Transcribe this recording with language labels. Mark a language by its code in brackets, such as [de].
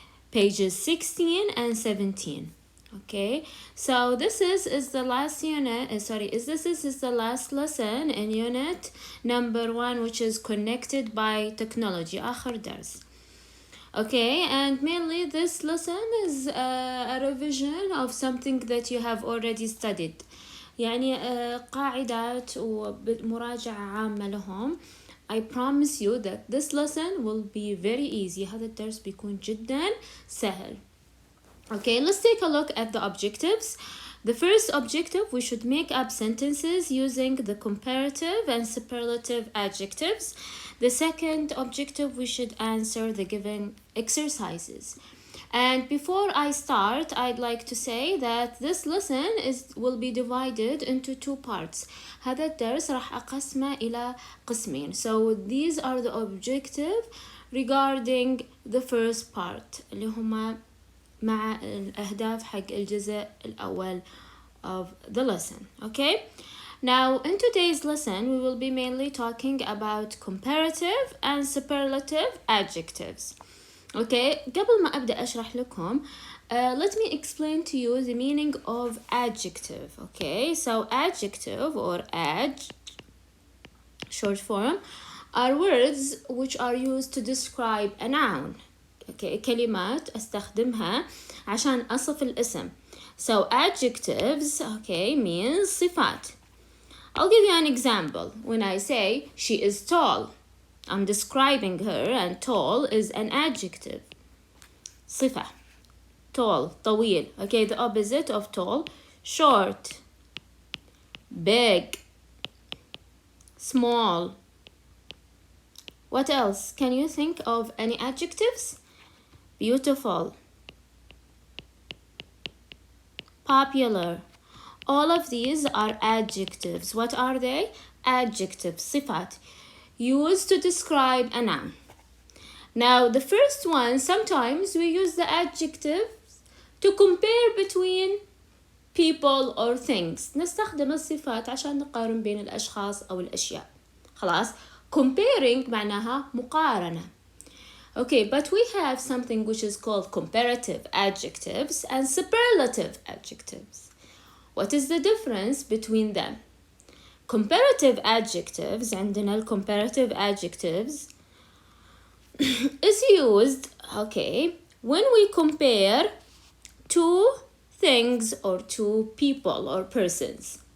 [en] Pages 16 and 17. Okay, so this is the last unit, this is the last lesson in unit number 1, which is connected by technology, [ar] آخر درس. [en] Okay, and mainly this lesson is a revision of something that you have already studied. [ar] يعني قاعدات ومراجعة عامة لهم. [en] I promise you that this lesson will be very easy. [ar] هذا الدرس بيكون جدا سهل. [en] Okay, let's take a look at the objectives. The first objective, we should make up sentences using the comparative and superlative adjectives. The second objective, we should answer the given exercises. And before I start, I'd like to say that this lesson will be divided into 2 parts. [ar] هذا الدرس راح أقسمه إلى قسمين. [en] So these are the objective regarding the first part [ar] اللي هما مع الأهداف حق الجزء الأول [en] of the lesson. Okay? Now, in today's lesson, we will be mainly talking about comparative and superlative adjectives. Okay, [ar] قبل ما أبدأ أشرح لكم, [en] let me explain to you the meaning of adjective. Okay, so adjective or short form, are words which are used to describe a noun. [ar] Okay, كلمات أستخدمها عشان أصف الاسم. [en] So adjectives, okay, means صفات. I'll give you an example. When I say she is tall, I'm describing her, and tall is an adjective. [ar] صفة. Tall, طويل. [en] Okay, the opposite of tall, short, big, small. What else? Can you think of any adjectives? Beautiful, popular. All of these are adjectives. What are they? Adjectives, صفات, used to describe a noun. Now, the first one, sometimes we use the adjectives to compare between people or things. [ar] نستخدم الصفات عشان نقارن بين الأشخاص أو الأشياء. خلاص؟ Comparing معناها مقارنة. [en] Okay, but we have something which is called comparative adjectives and superlative adjectives. What is the difference between them? Comparative adjectives, [ar] عندنا [en] comparative adjectives is used, okay, when we compare 2 things or 2 people or persons.